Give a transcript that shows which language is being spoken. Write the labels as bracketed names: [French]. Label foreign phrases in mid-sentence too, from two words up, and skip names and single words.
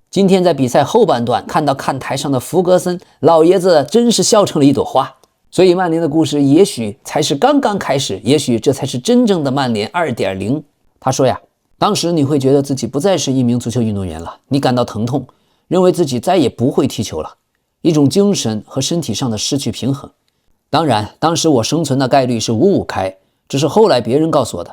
[Chinese] 今天在比賽後半段看到看台上的弗格森老爺子真是笑成了一朵花。所以曼联的故事也许才是刚刚開始，也許這才是真正的曼聯 2.0。他說呀，當時你會覺得自己不再是一名足球運動員了，你感到疼痛，認為自己再也不會踢球了，一種精神和身體上的失去平衡。當然，當時我生存的概率是5-5開，這是後來別人告訴我的。